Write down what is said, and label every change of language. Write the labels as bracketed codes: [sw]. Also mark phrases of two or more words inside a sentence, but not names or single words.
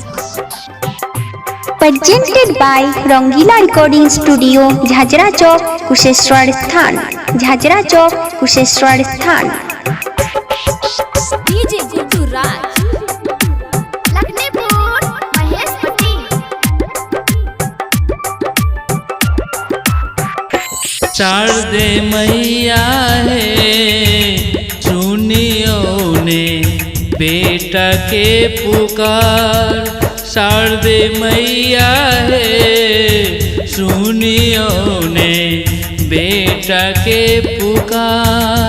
[en] Presented by Rangila Recording Studio, Jhajra Chowk, Kusheshwar Sthan. Jhajra Chowk, Kusheshwar Sthan. DJ Guddu Raj, Lakhnepur, Mahesh Pati. [mai] शारदे मैया है सुनियो ने बेटा के पुकार। शारदे मैया है सुनियो ने बेटा के पुकार।